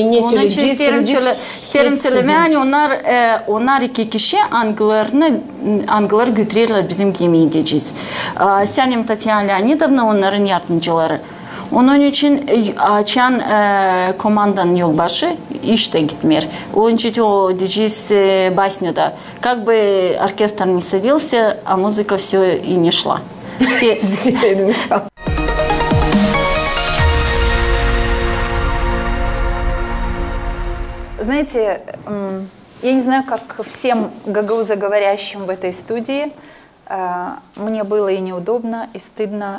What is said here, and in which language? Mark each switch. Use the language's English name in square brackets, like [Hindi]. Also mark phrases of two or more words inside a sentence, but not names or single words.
[Gagauz] Onun için isterim söylemeye, hani onlar iki kişi Anglılar götürürler bizim gemiyi diyeceğiz. Senim Tatyana Leonidovna onların yardımcıları. Onun için açan komandanın yolbaşı işte gitmiyor. Onun için o diyeceğiz басня. [Russian] Как бы оркестр не садился, а музыка все и не шла. Знаете, я не знаю, как всем гагаузоговорящим в этой студии, мне было и неудобно, и стыдно.